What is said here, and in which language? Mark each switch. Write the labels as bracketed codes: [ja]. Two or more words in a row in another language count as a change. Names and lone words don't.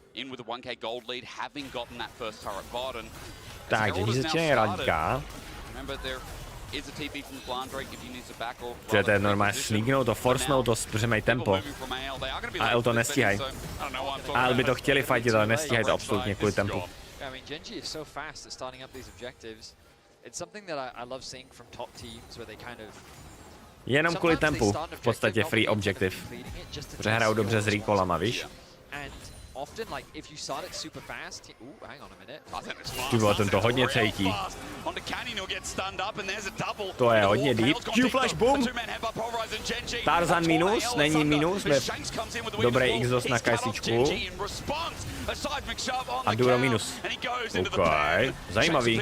[cs] Tak, když začínají radíka. To je normálně sneaknout to, forcenout to, protože mají tempo. A L to nestíhají. A L by to chtěli fightit, ale nestíhají to absolutně kvůli tempu. [en] It's something that I love seeing from top teams where they kind of [cs] jenom kvůli tempu, v podstatě [en] free objective. [cs] Protože hrajou dobře s recallama, víš? [en] Often, like, if you start it super fast, hang on a minute. [cs] Ty vole, ten to hodně cítí. To je hodně deep. Q-flash, boom! Tarzan minus, není minus, dobrý X-dos na kajsičku. A Duro minus. OK, zajímavý.